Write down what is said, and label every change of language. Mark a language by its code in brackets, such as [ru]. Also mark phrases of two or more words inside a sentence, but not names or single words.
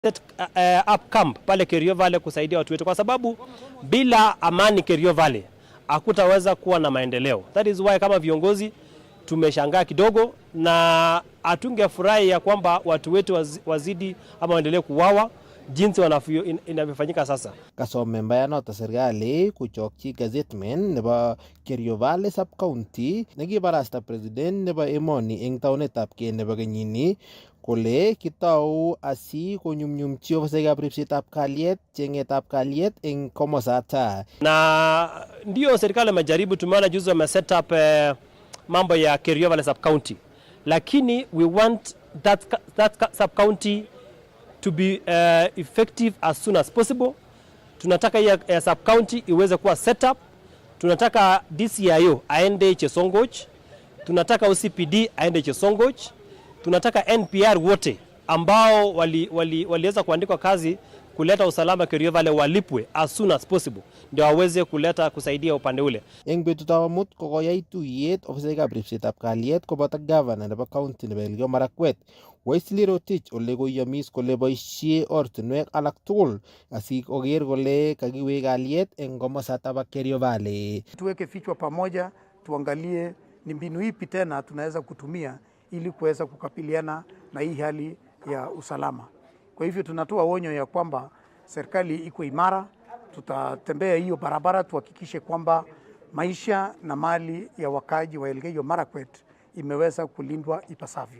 [en] up camp [sw] pale Kerio Valley kusaidia watu wetu, kwa sababu bila amani Kerio Valley hakutaweza kuwa na maendeleo. [en] That is why [sw] kama viongozi tumeshangaa kidogo na atungefurahi ya kwamba watu wetu wazidi ama waendelee kuwawa jinsi inavyofanyika sasa. [kln] Kasom member noto serikali kuchokchi gazetmen nebo Kerio Valley sub county nekibarasta president nebo emoni eng taunetab Kenya nebo kenyini kole kitau asi konyumnyumchi ofisaikab ripsetab kalyet chengetab kalyet eng komosata. [sw] Na ndio serikali imejaribu, tumeona juzi wame [en] set up [sw] mambo ya Kerio Valley sub county, lakini [en] we want that sub county to be effective as soon as possible. [sw] Tunataka ya sub county iweze kuwa [en] set up. [sw] Tunataka DCIO aende Chesongoch. Tunataka OCPD aende Chesongoch. Tunataka NPR wote ambao waliweza kuandikwa kazi kuleta usalama Kerio Valley walipwe [en] as soon as possible [sw] ndio waweze kusaidia upande ule. [kln] Eng betutab amut kokoyai tuyet ofisaikab ripsetab kalyet koboto governor nebo county nebo Elgeyo Marakwet Wesley Rotich ole koyomis kole boisie ortinwek alak tugul asikoker kole kakiwek kalyet eng komosata ba Kerio Valley. [sw] Tuweke vichwa pamoja, tuangalie ni mbinu ipi tena tunaweza kutumia ili kuweza kukabiliana na hii hali ya usalama. Kwa hivyo tunatoa onyo ya kwamba serikali iko imara, tutatembea hiyo barabara tuhakikishe kwamba maisha na mali ya wakaji wa Elgeyo Marakwet imeweza kulindwa ipasavyo.